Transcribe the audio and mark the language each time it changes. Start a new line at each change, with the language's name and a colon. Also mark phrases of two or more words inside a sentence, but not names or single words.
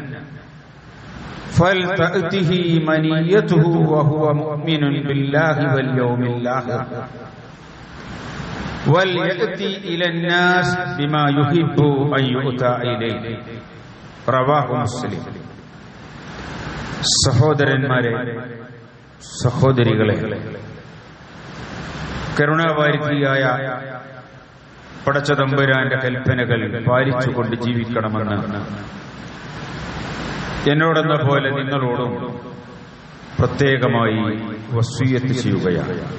Arabic: فلتأته منيته وهو مؤمن بالله واليوم الآخر وليأتي إلى الناس بما يحب أن يؤتى إليه رواه مسلم.
Malayalam: സഹോദരന്മാരെ, സഹോദരികളെ, കരുണാവാരിധിയായ പടച്ചതമ്പുരാന്റെ കൽപ്പനകൾ പാലിച്ചുകൊണ്ട് ജീവിക്കണമെന്ന് എന്നോടെന്ന പോലെ നിങ്ങളോടും പ്രത്യേകമായി വസിയ്യത്ത് ചെയ്യുകയാണ്.